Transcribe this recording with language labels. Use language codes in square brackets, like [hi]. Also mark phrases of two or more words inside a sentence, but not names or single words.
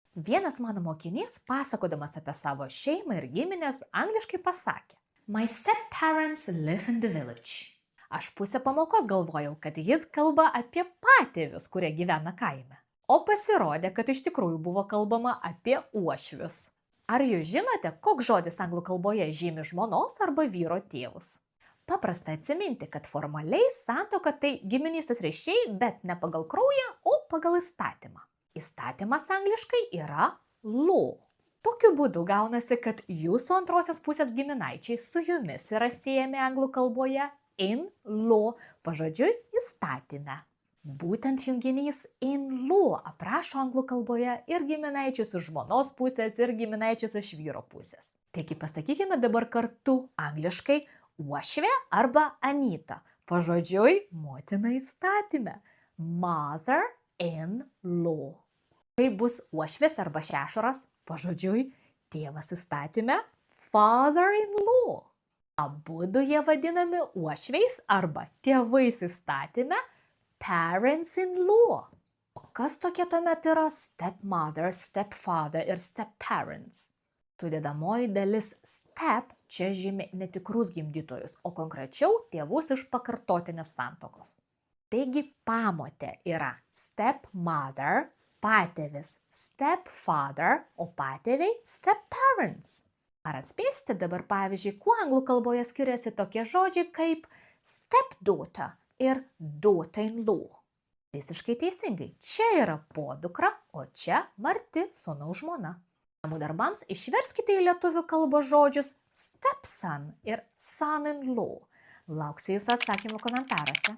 [lt] Vienas mano mokinys, pasakodamas apie savo šeimą ir giminės, angliškai pasakė: [en] My step-parents live in the village. [lt] Aš pusę pamokos galvojau, kad jis kalba apie patėvius, kurie gyvena kaime. O pasirodė, kad iš tikrųjų buvo kalbama apie uošvius. Ar jūs žinote, koks žodis anglų kalboje žymi žmonos arba vyro tėvus? Paprasta atsiminti, kad formaliai santuoka tai giminystės ryšiai, bet ne pagal kraują, o pagal įstatymą. Įstatymas angliškai yra law. Tokiu būdu gaunasi, kad jūsų antrosios pusės giminaičiai su jumis yra siejami anglų kalboje [en] in law, [lt] pažodžiui įstatyme. Būtent junginys [en] in law [lt] aprašo anglų kalboje ir giminaičius iš žmonos pusės, ir giminaičius iš vyro pusės. Taigi pasakykime dabar kartu angliškai uošvė arba anyta, pažodžiui motina įstatyme. [en] Mother in law. [lt] Kai bus uošvis arba šešuras, pažodžiui tėvas įstatyme, [en] father in law. [lt] Abudu jie vadinami uošviais arba tėvais įstatyme, [en] parents in law. [lt] O kas tokie tuomet yra stepmother, stepfather ir stepparents? Sudedamoji dalis step čia žymi netikrus gimdytojus, o konkrečiau tėvus iš pakartotinės santuokos. Taigi pamotė yra stepmother, patėvis stepfather, o patėviai stepparents. Ar atspėsite dabar pavyzdžiui, kuo anglų kalboje skiriasi tokie žodžiai kaip stepdaughter ir daughter-in-law? Visiškai teisingai, čia yra podukra, o čia Marti, sūnaus žmona. Namų darbams išverskite į lietuvių kalbos žodžius stepson ir son-in-law. Lauksiu jūsų atsakymų komentaruose.